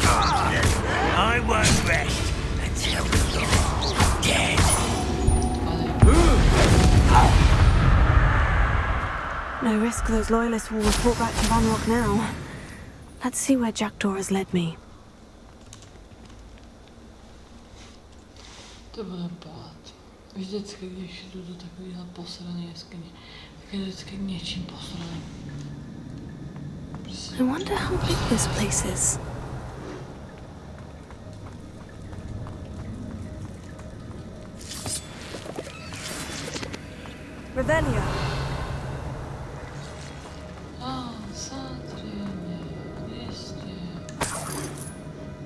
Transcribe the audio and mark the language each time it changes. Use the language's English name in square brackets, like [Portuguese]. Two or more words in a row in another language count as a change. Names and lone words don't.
[English] I won't rest until you're dead. No risk those loyalists will report back to Ranrock now. Let's see where Jackdaw has led me. [Czech] To bude bát. Vždycky, když jdu do takovýhle posrané jeskyně, tak je vždycky něčím posraný. [English] I wonder how big this place is. Revelio. [Czech] Samozřejmě, jistě.